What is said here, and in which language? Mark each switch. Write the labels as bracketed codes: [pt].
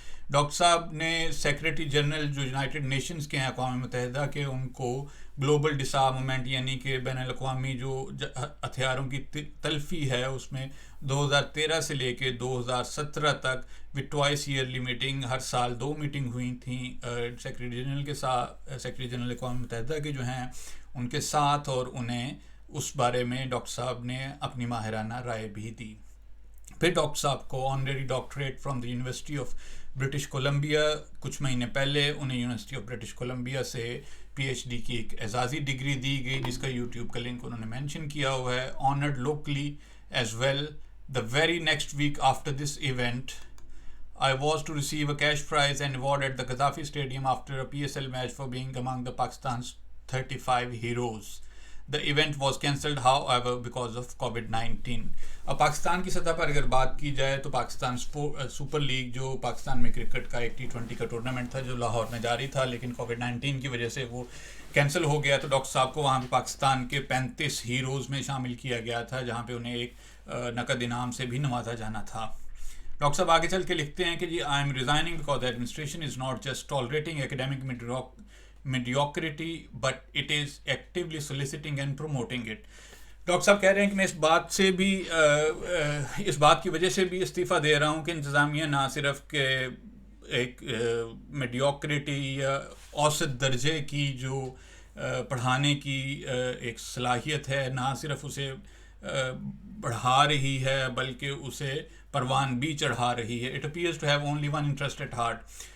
[ur] Doctor صاحب نے secretary general جو یونائٹڈ نیشنز کے ہیں اقوام متحدہ کے, ان کو گلوبل ڈسارممنٹ یعنی کہ بین الاقوامی جو ہتھیاروں کی تلفی ہے اس میں 2013 سے لے کے 2017 تک [en] with twice yearly meeting, [ur] ہر سال 2 میٹنگ ہوئی تھیں سیکریٹری جنرل کے ساتھ, سیکریٹری جنرل اقوام متحدہ کے جو ہیں ان کے ساتھ, اور انہیں اس بارے میں ڈاکٹر صاحب نے اپنی ماہرانہ رائے بھی دی. پھر ڈاکٹر صاحب کو [en] honorary doctorate from the university of British Columbia, [ur] کچھ مہینے پہلے انہیں یونیورسٹی آف برٹش کولمبیا سے PhD کی ایک اعزازی ڈگری دی گئی, جس کا YouTube کا لنک انہوں نے مینشن کیا ہوا ہے. [en] Honoured locally as well. The very next week after this event, I was to receive a cash prize and award at the Gaddafi Stadium after a PSL match for being among the Pakistan's 35 heroes. The event was cancelled, however, because of COVID-19. [ur] اب پاکستان کی سطح پر اگر بات کی جائے تو Pakistan super league جو پاکستان میں کرکٹ کا ایک T20 کا ٹورنامنٹ تھا جو لاہور میں جاری تھا, لیکن COVID-19 کی وجہ سے وہ کینسل ہو گیا. تو ڈاکٹر صاحب کو وہاں پہ پاکستان کے 35 ہیروز میں شامل کیا گیا تھا, جہاں پہ انہیں ایک نقد انعام سے بھی نوازا جانا تھا. ڈاکٹر صاحب آگے چل کے لکھتے ہیں کہ جی [en] I am resigning because the administration is not just tolerating academic mediocrity but it is actively soliciting and promoting it. [ur] Doctor صاحب کہہ رہے ہیں کہ میں اس بات سے بھی اس بات کی وجہ سے بھی استعفیٰ دے رہا ہوں کہ انتظامیہ نہ صرف کہ ایک میڈیوکریٹی یا اوسط درجے کی جو پڑھانے کی ایک صلاحیت ہے, نہ صرف اسے بڑھا رہی ہے بلکہ اسے پروان بھی چڑھا رہی ہے. [en] It appears to have only one interest at heart.